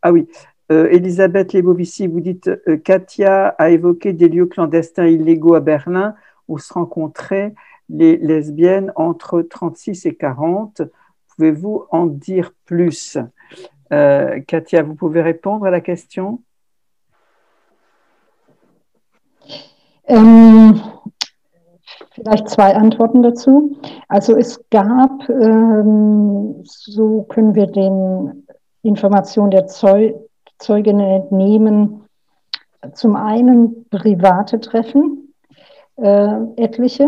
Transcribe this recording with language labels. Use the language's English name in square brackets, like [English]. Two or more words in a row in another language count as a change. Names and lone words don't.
[French] Ah oui, Elisabeth Lebovici, vous dites Katia a évoqué des lieux clandestins illégaux à Berlin où se rencontraient les lesbiennes entre 36 et 40. Pouvez-vous en dire plus? Katia, vous pouvez répondre à la question? [German] Vielleicht 2 Antworten dazu. Also es gab, so können wir den Informationen der Zeuginnen entnehmen, zum einen private Treffen, etliche.